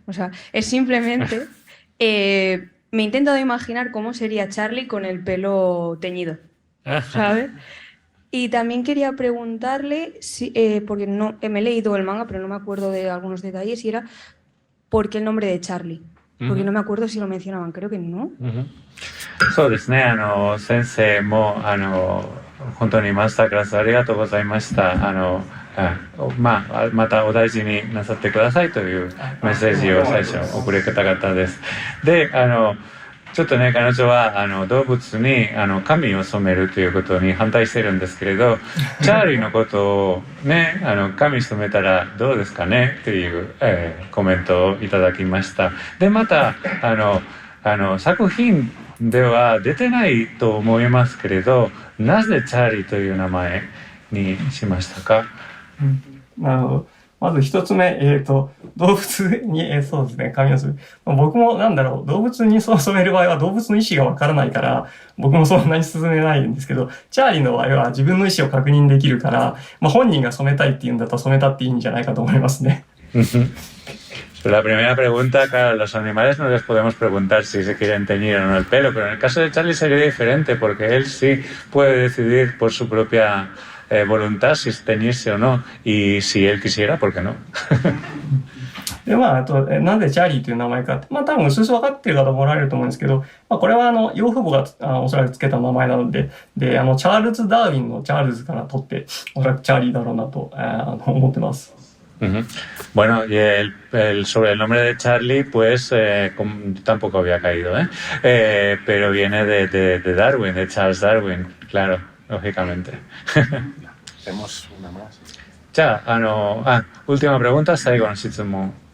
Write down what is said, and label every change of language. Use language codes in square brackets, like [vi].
[es] O sea, es simplemente... me he intentado imaginar cómo sería Charlie con el pelo teñido, ¿sabes? Y también quería preguntarle, si, porque no, me he leído el manga, pero no me acuerdo de algunos detalles, y era ¿por qué el nombre de Charlie? Porque no me acuerdo si lo mencionaban, creo que no. [ja] そうですね、先生も本当にマスタークラスありがとうございました。またお大事になさってくださいというメッセージを最初送り方々です。で、ちょっとね、彼女は動物に髪を染めるということに反対してるんですけれど、チャーリーのことをね、髪染めたらどうですかねっていう、コメントをいただきました。で、また作品では出てないと思いますけれど、なぜチャーリーという名前にしましたか？なるほど。まず一つ目、動物に、そうですね、髪を染める。僕も動物に染める場合は動物の意思がわからないから、僕もそんなに進めないんですけど、チャーリーの場合は自分の意思を確認できるから、本人が染めたいって言うんだったら染めたっていいんじゃないかと思いますね。 [es] La primera pregunta, claro, a los animales no les podemos preguntar si se quieren teñir o no el pelo, pero en el caso de Charlie sería diferente porque él sí puede decidir por su propia voluntad si teñirse o no, y si él quisiera, ¿por qué no? [ja] で、あと、なんでチャーリーという名前かって、多分薄々分かってる方もおられると思うんですけど、これは養父母がおそらくつけた名前なので、で、チャールズ・ダーウィンのチャールズから取って、おそらくチャーリーだろうなと、思ってます。 [es] Bueno, y sobre el nombre de Charlie, pues tampoco había caído, pero viene de Darwin, de Charles Darwin, claro, lógicamente. Hacemos una más. Ya, última pregunta, [ja] Saigon Shitsumo.